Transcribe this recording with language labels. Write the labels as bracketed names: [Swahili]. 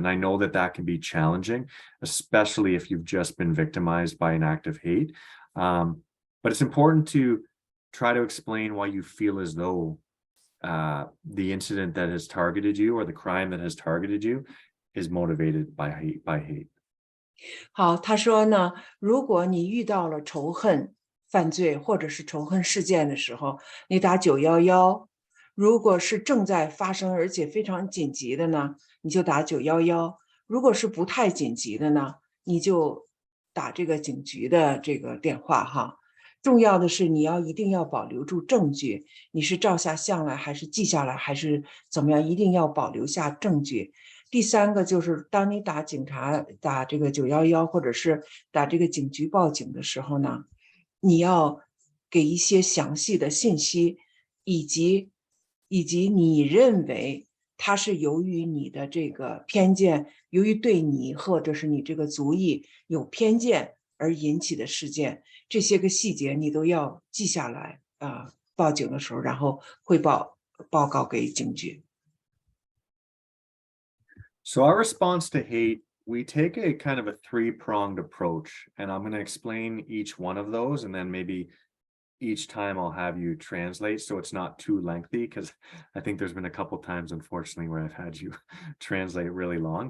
[English] And I know that can be challenging, especially if you've just been victimized by an act of hate. But it's important to try to explain why you feel as though the incident that has targeted you or the crime that has targeted you is motivated by hate. [Chinese] 好，他说呢，如果你遇到了仇恨犯罪或者是仇恨事件的时候，你打911；如果是正在发生而且非常紧急的呢，你就打911；如果是不太紧急的呢，你就打这个警局的这个电话哈。重要的是你一定要保留住证据，你是照下相来还是记下来还是怎么样，一定要保留下证据。第三个就是当你打这个911或者是打这个警局报警的时候呢，你要给一些详细的信息，以及你认为它是由于你的这个偏见，由于对你或者是你这个族裔有偏见而引起的事件，这些个细节你都要记下来啊，报警的时候，然后报告给警局。 [English] So our response to hate, we take a kind of a three-pronged approach, and I'm going to explain each one of those, and then maybe each time I'll have you translate so it's not too lengthy, because I think there's been a couple times, unfortunately, where I've had you translate really long.